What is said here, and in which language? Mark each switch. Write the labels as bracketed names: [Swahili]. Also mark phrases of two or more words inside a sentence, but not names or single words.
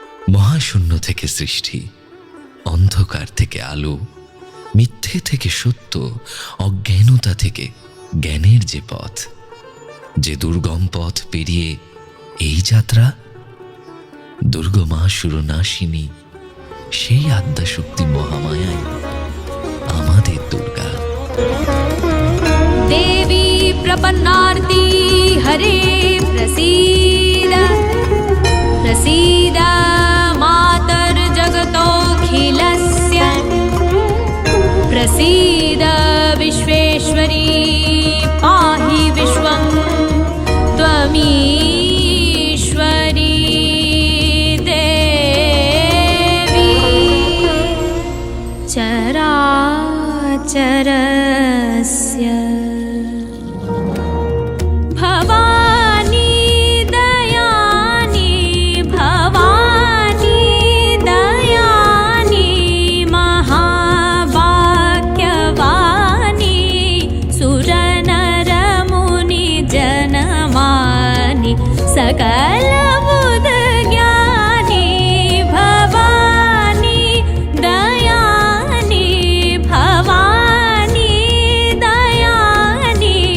[Bangla] মহাশূন্য থেকে সৃষ্টি, অন্ধকার থেকে আলো, মিথ্যে থেকে সত্য, অজ্ঞানতা থেকে জ্ঞানের যে পথ, যে দুর্গম পথ পেরিয়ে এই যাত্রা, দুর্গমা সুরনাশিনী সেই আদ্যাশক্তি মহামায়াই আমাদের দুর্গা। [Sanskrit] देवी प्रपन्नार्ति हरे प्रसीद प्रसीद मातर्जगतोऽखिलस्य प्रसीद विश्वेश्वरी पाहि विश्वं त्वमीश्वरी [Hindi] देवी चराचरस्य भवानी दयानी भवानी दयानी महावाक्यवाणी सुरनरमुनि जनमानि सकल बुध ज्ञानी भवानी दयानी भवानी दयानी